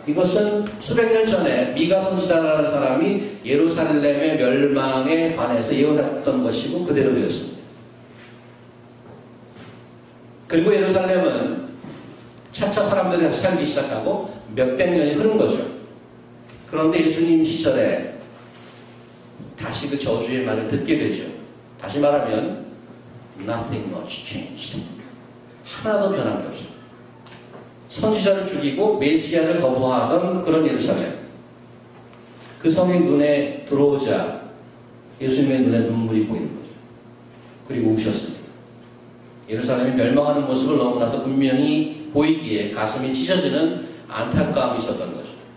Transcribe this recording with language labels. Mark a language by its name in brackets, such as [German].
[Korean] 이것은 수백 년 전에 미가 선지자라는 사람이 예루살렘의 멸망에 관해서 예언했던 것이고 그대로 되었습니다. 그리고 예루살렘은 차차 사람들이 다시 살기 시작하고 몇백 년이 흐른 거죠. 그런데 예수님 시절에 다시 그 저주의 말을 듣게 되죠. 다시 말하면 [English] nothing much changed. [Korean] 하나도 변한 게 없습니다. 선지자를 죽이고 메시아를 거부하던 그런 예루살렘. 그 성이 눈에 들어오자 예수님의 눈에 눈물이 보이는 거죠. 그리고 우셨습니다. 예루살렘이 멸망하는 모습을 너무나도 분명히 보이기에 가슴이 찢어지는 안타까움이 있었던 거죠.